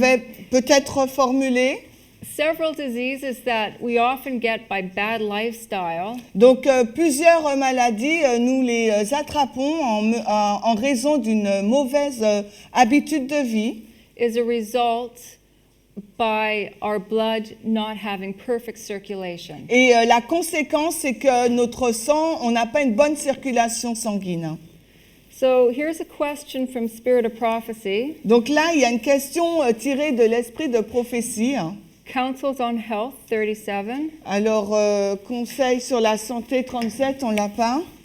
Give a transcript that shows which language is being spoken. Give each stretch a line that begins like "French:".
French: vais peut-être reformuler.
English: Several diseases that we often get by bad lifestyle
French: Donc, plusieurs maladies, nous les attrapons en raison d'une mauvaise habitude de vie.
English: is a result by our blood not having perfect circulation.
French: Et la conséquence, c'est que notre sang, on n'a pas une bonne circulation sanguine.
English: So here's a question from Spirit of Prophecy,
French: Donc là, il y a une question tirée de l'esprit de prophétie.
English: Counsels on Health 37.
French: Alors, conseil sur la santé 37, on l'a pas.